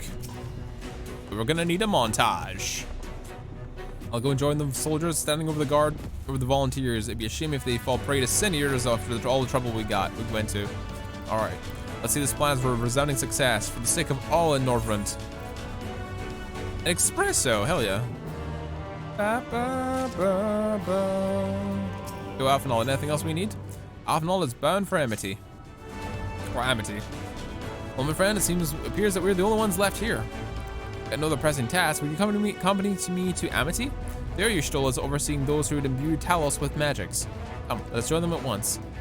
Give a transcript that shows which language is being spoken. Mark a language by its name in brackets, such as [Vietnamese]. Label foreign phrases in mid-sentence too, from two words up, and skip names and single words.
[English] We're gonna need a montage. I'll go and join the soldiers standing over the volunteers. It'd be a shame if they fall prey to sinners after all the trouble we went to. All right, let's see this plan for a resounding success for the sake of all in Northrend. An espresso, hell yeah. Ba, ba, ba, ba. Go Alphanol, anything else we need? Alphanol is bound for Amity. Or Amity. Well, my friend, appears that we're the only ones left here. Got another pressing task. Will you accompany me to Amity? There your Stoll is overseeing those who would imbue Talos with magics. Come, let's join them at once.